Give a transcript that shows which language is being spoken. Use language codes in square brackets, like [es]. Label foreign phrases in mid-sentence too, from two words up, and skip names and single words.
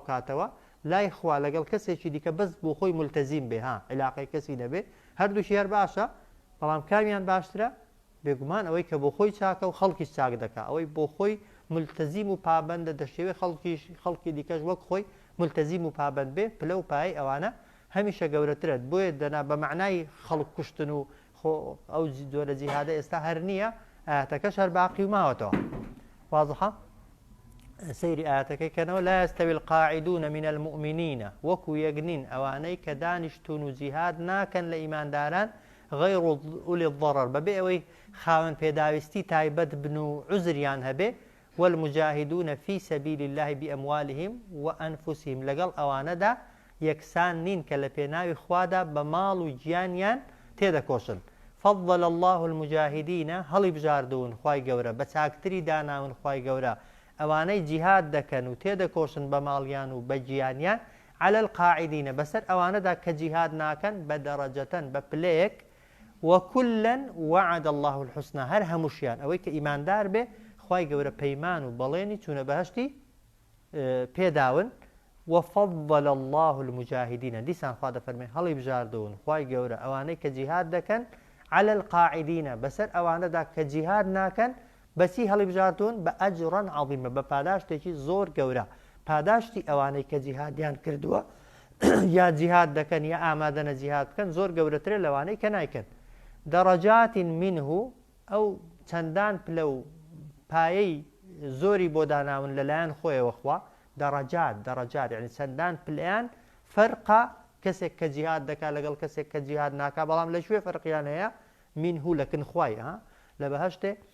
[ckb] کاتەوە لای خوا لەگەڵ کەسێکی دیکە بەس بۆ خۆی ملتەزیم بێ علاقەی کەسی نەبێ هەردووشی هەر باشە بەڵام کامیان باشترە بێگومان ئەوەی کە بۆ خۆی چاکە و خەڵکیش چاک دەکات ئەوەی بۆ خۆی ملتەزیم و پابەندە دەشێوێ خەڵکی دیکەش وەک خۆی ملتەزیم و پابەند بێ پلە و پای ئەوانە هەمیشە گەورەترێت بۆیە دەنا بە معنای خەڵک کوشتن و ئەو جۆرە جیهادە ئێستا هەر نییە ئاەتەکەش هەر باقی و ماوەتەوە واضحە سەیری ئاەتەکەی کەنەوە [ar] لا يستوي القاعدون من المؤمنين [ckb] وەکو یەکنین ئەوانەی کە دانیشتون و جیهاد ناکەن لە ئیمانداران [ar] غير أولي الضرر [ckb] بەبێ ئەوەی خاوەن پێداویستی تایبەت بن و عوزریان هەبێ [ar] والمجاهدون في سبيل الله بأموالهم وأنفسهم [ckb] لەگەڵ ئەوانەدا یەکسان نین کە لە پێناوی خوادا بە ماڵ و گیانیان تێدەکۆشن [ar] فضل الله المجاهدين [ckb] هەڵی بژاردون خوای گەورە بە چاکتری داناون خوای گەورە ئەوانەی جیهاد دەکەن و تێدەکۆشن بە ماڵیان و بە گیانیان [ar] على القاعدين [ckb] بەسەر ئەوانەدا کە جیهاد ناکەن بە دەرەجەتەن بە پلەیەک [ar] وكلا وعد الله الحسنى [ckb] هەر هەمووشیان ئەوەی کە ئیماندار بێ خوای گەورە پەیمان و بەڵێنی چوونە بەهشتی پێداون [ar] وفضل الله المجاهدين [ckb] دیسان خوا دەفەرمێ هەڵی بژاردون خوای گەورە ئەوانەی کە جیهاد دەکەن [ar] على القاعدين [ckb] بەسەر ئەوانەدا کە جیهاد ناکەن بەسی هەڵی بژاردون بە [ar] ئەجرا عەظیمە [ckb] بە پاداشتێکی زۆر گەورە پاداشتی ئەوانەی کە جیهادیان کردووە یا جیهاد دەکەن یا ئامادەنە جیهاد بکەن زۆر گەورەترە لەوانەی کە نایکەن [ar] دەڕەجات منه [ckb] ئەو چەندان پلە و پایەی زۆری بۆ داناون لەلایەن خۆیەوە خوا دەڕەجات یعنی چەندان پلیان فەرقا کەسێک کە جیهاد دەکات لەگەڵ کەسێک کە جیهاد ناکا بەڵام لە شوێ فەرقیان هەیە منه لەکن خوای لە بەهەشتێ